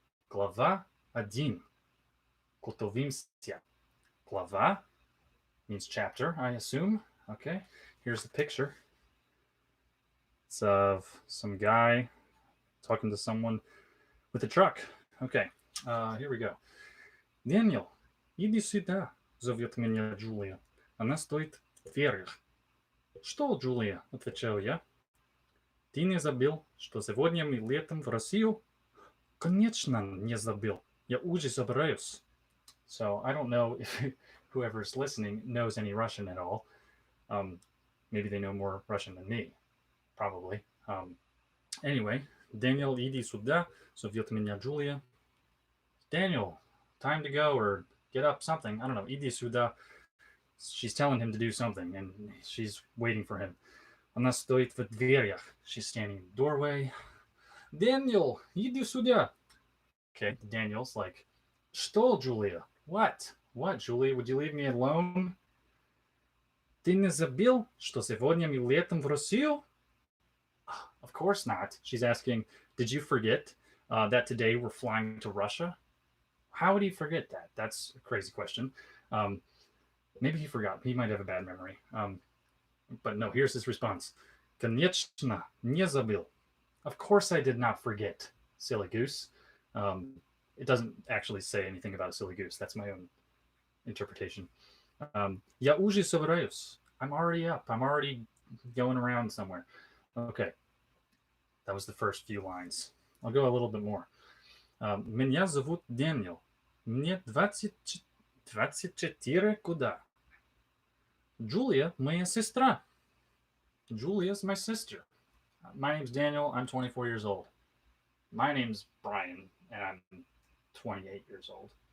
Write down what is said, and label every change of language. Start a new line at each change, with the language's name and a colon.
Russian: Глава 1. Готовимся.
English: Glava means chapter, I assume. Okay, here's the picture. It's of some guy talking to someone with a truck. Okay, here we go.
Russian: Daniel, иди сюда, зовет меня Джулия. Она стоит в дверях. Что, Джулия? Отвечаю я. Ты не забыл, что сегодня мы летом в Россию? Конечно, не забыл. Я уже собираюсь.
English: So I don't know if whoever's listening knows any Russian at all. Maybe they know more Russian than me, probably.
Russian: Anyway, Daniel, иди сюда, зовет меня Джулия.
English: Daniel, time to go or get up, something. I don't know.
Russian: Иди сюда.
English: She's telling him to do something, and she's waiting for him.
Russian: Она стоит в дверях.
English: She's standing in the doorway.
Russian: Daniel, иди сюда.
English: Okay, Daniel's like, что, Julia? What? What, Julia? Would you leave me alone?
Russian: Ты не забыл, что сегодня мы летом в Россию?
English: Of course not. She's asking, did you forget that today we're flying to Russia? How would he forget that? That's a crazy question. Maybe he forgot. He might have a bad memory. But no, here's his response.
Russian: Конечно, не забыл.
English: Of course I did not forget, silly goose. It doesn't actually say anything about a silly goose. That's my own interpretation.
Russian: Я уже собираюсь.
English: I'm already up. I'm already going around somewhere. Okay. That was the first few lines. I'll go a little bit more.
Russian: Меня зовут Дэниел. Мне 24 года. Julia, моя сестра.
English: Julia's my sister. My name's Daniel. I'm 24 years old. My name's Brian, and I'm 28 years old.